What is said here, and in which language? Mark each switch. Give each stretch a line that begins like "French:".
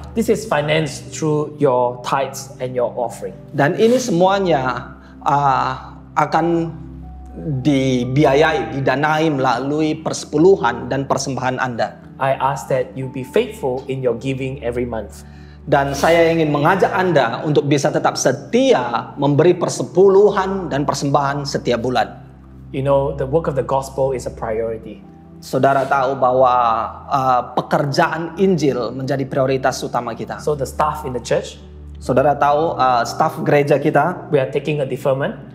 English: This is financed through your tithes and your offering.
Indonesian: Dan ini semuanya akan dibiayai, didanai melalui persepuluhan dan persembahan Anda.
English: I ask that you be faithful in your giving every month.
Indonesian: Dan saya ingin mengajak Anda untuk bisa tetap setia memberi persepuluhan dan persembahan setiap bulan.
English: You know, the work of the gospel is a priority.
Indonesian: Saudara tahu bahwa pekerjaan Injil menjadi prioritas utama kita.
English: So the staff in the church,
Indonesian: Saudara tahu staf gereja kita,
English: we are taking a deferment,